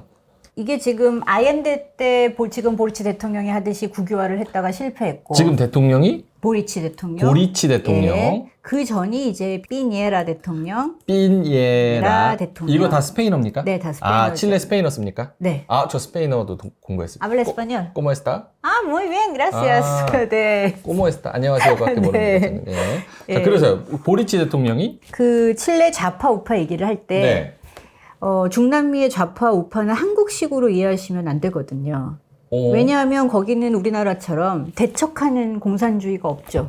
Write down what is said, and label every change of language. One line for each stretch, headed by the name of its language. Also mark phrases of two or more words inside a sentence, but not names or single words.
Korean: 이게 지금 아옌데 때 지금 보리치 대통령이 하듯이 국유화를 했다가 실패했고 지금 대통령이? 보리치 대통령. 보리치 대통령. 그 전이 이제 피니에라 대통령. 피니에라 대통령. 이거 다 스페인어입니까? 네, 다 스페인어. 칠레 스페인어 씁니까? 네. 저 스페인어도 공부했어요.
Spanish: Habla español. ¿Cómo está? Muy bien, gracias. 네. ¿Cómo está?
Korean: 안녕하세요밖에 모르는데 저는. 자, 그래서 보리치 대통령이 그 칠레 좌파 우파 얘기를 할 때 중남미의 좌파 우파는 한국식으로 이해하시면 안 되거든요. 왜냐하면 거기는 우리나라처럼 대척하는 공산주의가 없죠.